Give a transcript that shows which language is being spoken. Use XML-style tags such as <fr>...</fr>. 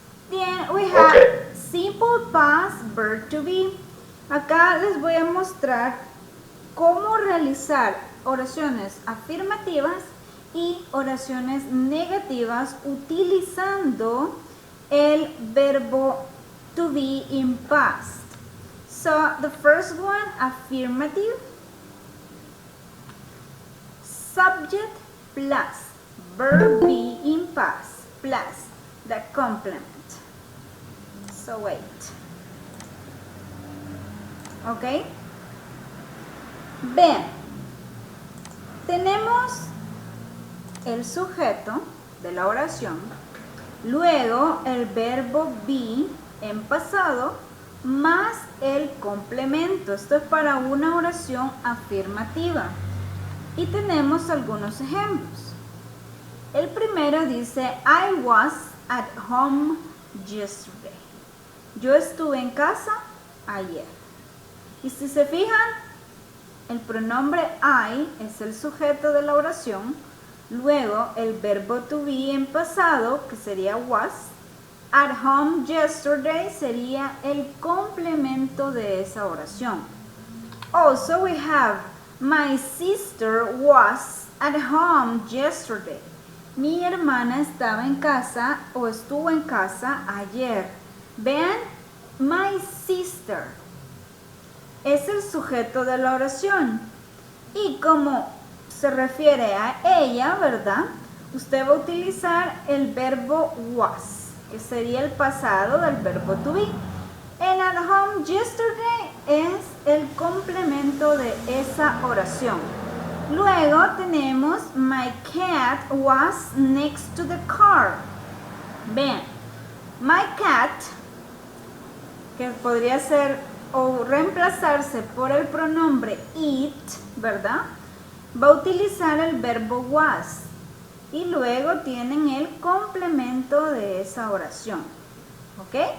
<en>Then we have simple past verb to be.</en> <es>Acá les voy a mostrar cómo realizar oraciones afirmativas y oraciones negativas utilizando el verbo to be in past.</es> <en>So, the first one, affirmative, subject plus verb be in past plus the complement. So wait.</en> <es>¿Ok? Vean, tenemos el sujeto de la oración, luego el verbo be en pasado, más el complemento. Esto es para una oración afirmativa. Y tenemos algunos ejemplos. El primero dice,</es> <en>I was at home yesterday.</en> <es>Yo estuve en casa ayer. Y si se fijan, el pronombre I es el sujeto de la oración, luego el verbo to be en pasado, que sería was,</es> <en>at home yesterday</en> <es>sería el complemento de esa oración.</es> <en>Also we have, my sister was at home yesterday.</en> <es>Mi hermana estaba en casa o estuvo en casa ayer. Vean, my sister es el sujeto de la oración. Y como se refiere a ella, ¿verdad? Usted va a utilizar el verbo was, que sería el pasado del verbo to be.</es> <en>And at home yesterday</en> <es>es el complemento de esa oración. Luego tenemos</es> <en>my cat was next to the car.</en> <es>Vean, my cat, que podría ser o reemplazarse por el pronombre it, ¿verdad? Va a utilizar el verbo was y luego tienen el complemento de esa oración. ¿Ok?</es>